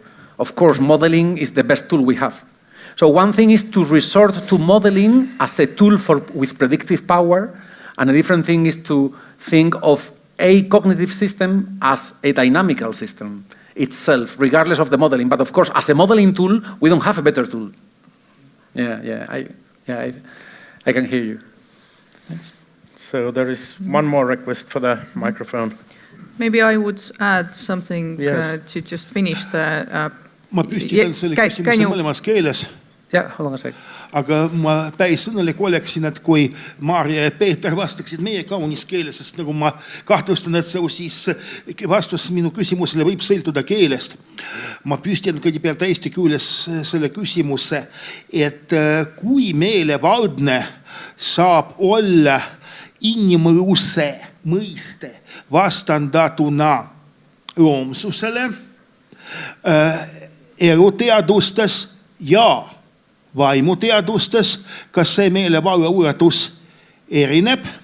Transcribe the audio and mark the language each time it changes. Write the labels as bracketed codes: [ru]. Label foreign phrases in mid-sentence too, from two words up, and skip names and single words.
[en] Of course, modeling is the best tool we have. So one thing is to resort to modeling as a tool with predictive power, and a different thing is to think of a cognitive system as a dynamical system itself, regardless of the modeling. But of course, as a modeling tool, we don't have a better tool. I can hear you. Thanks. So there is one more request for the microphone. Maybe I would add something to just finish the... [et] Ma püstitan selle küsimuse mõlemas keeles. [en] Hold on a sec. [et] Aga ma päris õnnelik oleksin, et kui Maarja ja Peeter vastaksid meie kaunis keeles, sest nagu ma kahtlustan, et siis vastus minu küsimusele võib sõltuda keelest. Ma püstitan kõigepealt eesti keeles selle küsimuse, et kui meelevaldne saab olla inimõuse mõiste vastandatuna loomsusele eluteadustes ja vaimuteadustes, kas see meelevalla ulatus erineb?